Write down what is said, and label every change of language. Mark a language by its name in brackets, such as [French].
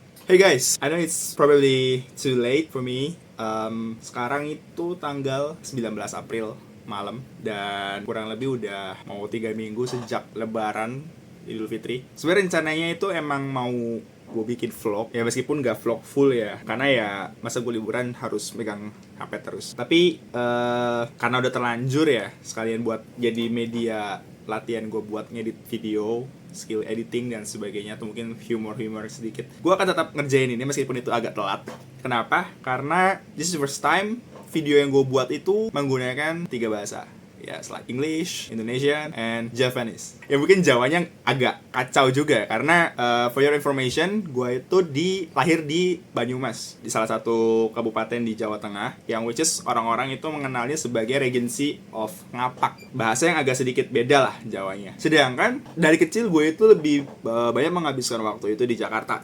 [English] Hey guys, I know it's probably too late for me. [Indonesian] Sekarang itu tanggal 19 April malam dan kurang lebih udah mau 3 minggu sejak Lebaran Idul Fitri. Sebenarnya rencananya itu emang mau gue bikin vlog ya, meskipun gak vlog full ya, karena ya masa gue liburan harus megang HP terus. Tapi karena udah terlanjur ya, sekalian buat jadi media latihan gue buat ngedit video, skill editing dan sebagainya, atau mungkin humor sedikit. Gue akan tetap ngerjain ini meskipun itu agak telat. Kenapa? Karena [English] this is the first time video [Indonesian] yang gue buat itu menggunakan 3 bahasa. [English] Ya, like English, Indonesian, and Japanese. [Indonesian] Ya mungkin Jawanya agak kacau juga karena [English] for your information, [Indonesian] gue itu lahir di Banyumas, di salah satu kabupaten di Jawa Tengah, yang [English] which is [Indonesian] orang-orang itu mengenalnya sebagai Regency of Ngapak. Bahasa yang agak sedikit beda lah Jawanya. Sedangkan dari kecil gue itu lebih banyak menghabiskan waktu itu di Jakarta.